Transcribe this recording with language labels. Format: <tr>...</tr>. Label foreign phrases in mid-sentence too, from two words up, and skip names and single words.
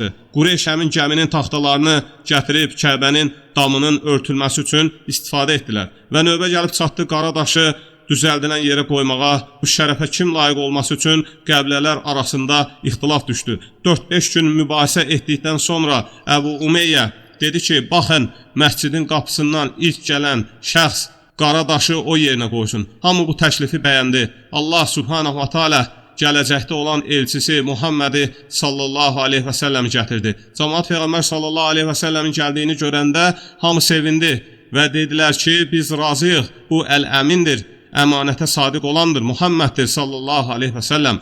<az>Qureyş həmin gəminin taxtalarını gətirib Kəbənin damının örtülməsi üçün istifadə etdilər və növbə gəlib çatdı qara daşı düzəldilən yerə qoymağa, bu şərəfə kim layiq olması üçün qəbilələr arasında ixtilaf düşdü. 4-5 gün mübahisə etdikdən sonra Əbu Umeyyə dedi ki, baxın, məscidin qapısından ilk gələn şəxs qara daşı o yerinə qoysun. Hamı bu təklifi bəyəndi. Allah</az> <ar>سبحانه وتعالى</ar> <az>gələcəkdə olan elçisi Muhammədi</az> <ar>صلى الله عليه وسلم</ar> <az>gətirdi. Cəmaət Peyğəmbər</az> <ar>صلى الله عليه وسلم</ar> <az>gəldiyini görəndə hamı sevindi və dedilər ki, biz razıyıq, bu əl-əmindir, əmanətə sadiq olandır, Muhamməddir</az> <ar>صلى الله عليه وسلم.</ar>